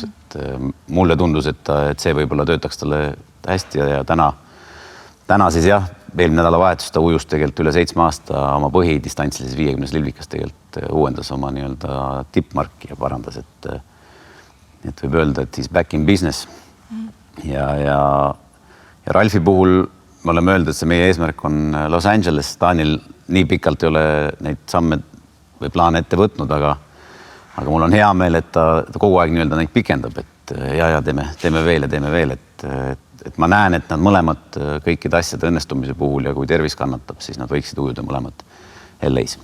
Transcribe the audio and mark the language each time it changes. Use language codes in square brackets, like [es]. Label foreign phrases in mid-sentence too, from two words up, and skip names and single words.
[et] Et mulle tundus, et see võib-olla töötaks talle hästi ja täna siis jah, eelmine nädalavahetus ta ujus tegelikult üle 7 aasta oma põhidistantsil 50 lilvikas tegelikult uuendas oma nii-öelda tippmarki ja parandas, et võib öelda, et [en] he's back in business. [et] Ja Ralfi puhul me oleme öeldud, et see meie eesmärk on Los Angeles. Daniel nii pikalt ei ole neid samme või plaane ette võtnud, aga mul on hea meel, et ta kogu aeg nii-öelda neid pikendab, et ja teeme veel ja teeme veel, et et ma näen, et nad mõlemad kõikide asjade õnnestumise puhul ja kui tervis kannatab, siis nad võiksid ujuda mõlemad LA-s.